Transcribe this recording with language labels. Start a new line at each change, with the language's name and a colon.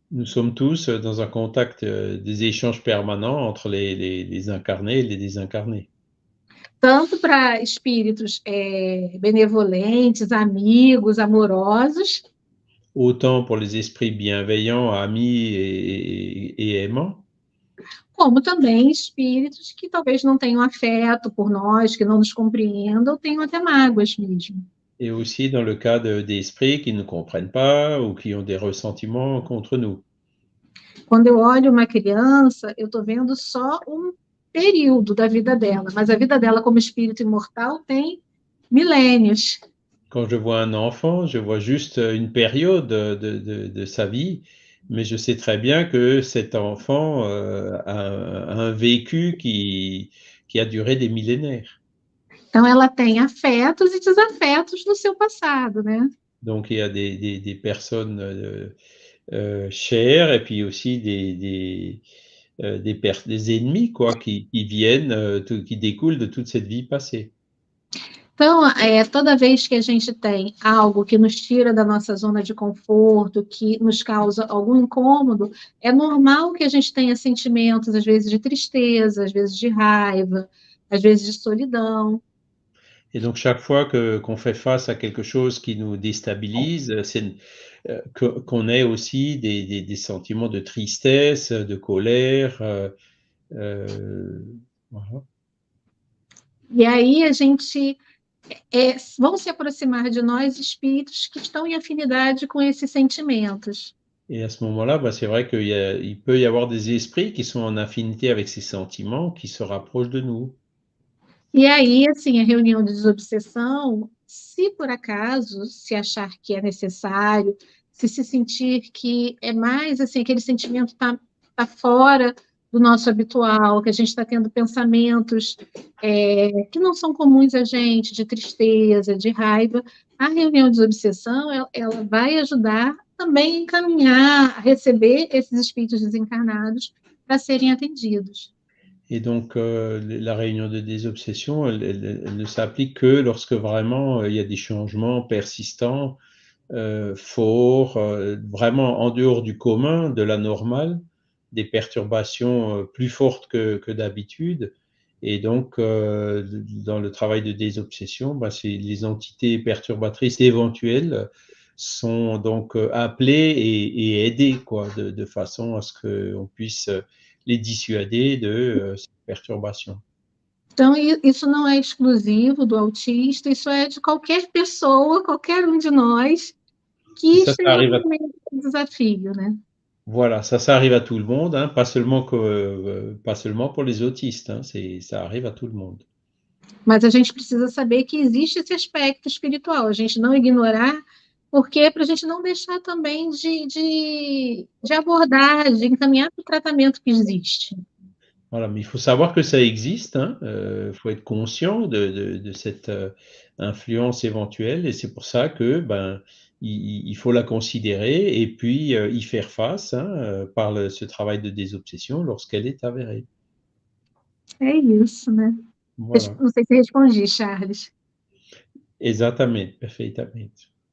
French: Nous sommes tous dans un contact, des échanges permanents entre les incarnés et les désincarnés.
Portuguese: Tanto para espíritos benevolentes, amigos, amorosos.
French: Autant pour les esprits bienveillants, amis et aimants.
Portuguese: Como também espíritos que talvez não tenham afeto por nós, que não nos compreendam, ou tenham até mágoas mesmo.
French: Et aussi dans le cas d'esprits qui ne comprennent pas ou qui ont des ressentiments contre nous.
Portuguese: Quando eu olho uma criança, eu estou vendo só um período da vida dela, mas a vida dela como espírito imortal tem milênios.
French: Quand je vois un enfant, je vois juste une période de sa vie, mais je sais très bien que cet enfant a un vécu qui a duré des millénaires.
Portuguese: Então, ela tem afetos e desafetos do seu passado, né?
French: Donc, il y a des personnes chères et puis aussi des ennemis, quoi, qui viennent, qui découlent de toute cette vie passée.
Portuguese: Então, toda vez que a gente tem algo que nos tira da nossa zona de conforto, que nos causa algum incômodo, é normal que a gente tenha sentimentos, às vezes de tristeza, às vezes de raiva, às vezes de solidão.
French: Et donc, chaque fois qu'on fait face à quelque chose qui nous déstabilise, c'est qu'on ait aussi des sentiments de tristesse, de colère. Voilà.
Portuguese: E aí a gente vão se aproximar de nós espíritos que estão em afinidade com esses sentimentos.
French: Et à ce moment-là, c'est vrai qu'il peut y avoir des esprits qui sont en affinité avec ces sentiments, qui se rapprochent de nous.
Portuguese: E aí, assim, a reunião de desobsessão, se por acaso se achar que é necessário, se sentir que é mais, assim, aquele sentimento tá fora do nosso habitual, que a gente está tendo pensamentos que não são comuns a gente, de tristeza, de raiva, a reunião de desobsessão, ela vai ajudar também a encaminhar, a receber esses espíritos desencarnados para serem atendidos.
French: Et donc, la réunion de désobsession, elle ne s'applique que lorsque vraiment il y a des changements persistants, forts, vraiment en dehors du commun, de la normale, des perturbations plus fortes que d'habitude. Et donc, dans le travail de désobsession, ben, les entités perturbatrices éventuelles sont donc appelées et aidées, quoi, de façon à ce qu'on puisse les dissuader de cette perturbation.
Portuguese: Então, isso não é exclusivo do autista, isso é de qualquer pessoa, qualquer um de nós que
French: Ça
Portuguese: esteja
French: arrive
Portuguese: no meio desse desafio, né?
French: voilà, ça arrive à tout le monde, hein, pas seulement pour les autistes, hein, ça arrive à tout le monde.
Portuguese: Mas a gente precisa saber que existe esse aspecto espiritual, a gente não ignorar, porque é para a gente não deixar também de abordar, de encaminhar para o tratamento que existe.
French: Voilà, mais il faut savoir que ça existe, hein, faut être conscient de cette influence éventuelle et c'est pour ça que, ben, il faut la considérer et puis y faire face, hein, par ce travail de désobsession lorsqu'elle est avérée.
Portuguese: É isso, né?
French: Voilà,
Portuguese: Não sei se respondi, Charles. exatamente, perfeitamente.